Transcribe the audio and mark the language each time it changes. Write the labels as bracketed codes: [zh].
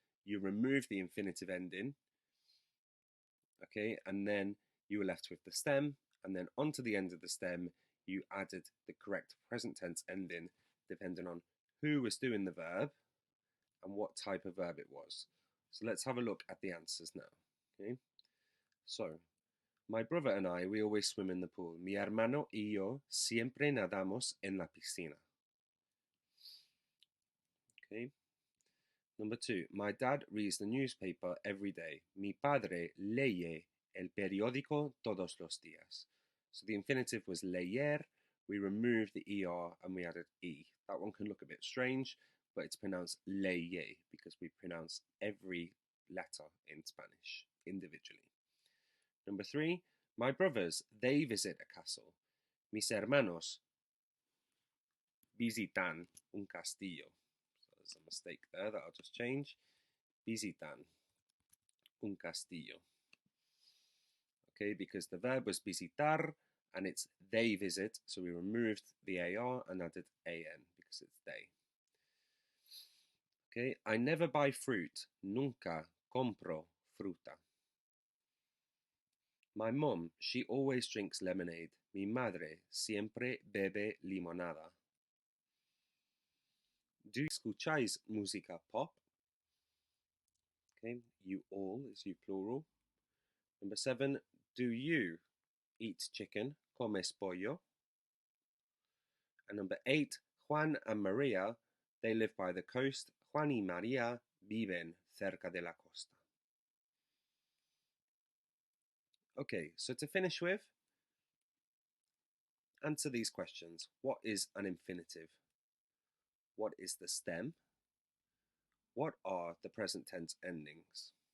[en] You remove the infinitive ending, okay, and then you were left with the stem, and then onto the end of the stem you added the correct present tense ending depending on who was doing the verb and what type of verb it was. So let's have a look at the answers now. Okay, so my brother and I, we always swim in the pool. [es] Mi hermano y yo siempre nadamos en la piscina. [en] Okay. Number 2, my dad reads the newspaper every day. [es] Mi padre lee el periódico todos los días. [en] So the infinitive was leer. We removed the er and we added e. That one can look a bit strange, but it's pronounced leye because we pronounce every letter in Spanish individually. Number 3, my brothers, they visit a castle. [es] Mis hermanos visitan un castillo. [en] So there's a mistake there that I'll just change. [es] Visitan un castillo. [en] Okay, because the verb was visitar and it's they visit, so we removed the AR and added AN because it's they. Okay, I never buy fruit. [es] Nunca compro fruta. [en] My mom, she always drinks lemonade. [es] Mi madre siempre bebe limonada. [en] Do you [es] escucháis música pop? [en] Okay, you all is you plural. Number 7, do you eat chicken? [es] Comes pollo? [en] And number 8, Juan and Maria, they live by the coast. [es] Juan y María viven cerca de la costa. [en] Okay, so to finish with, answer these questions. What is an infinitive? What is the stem? What are the present tense endings?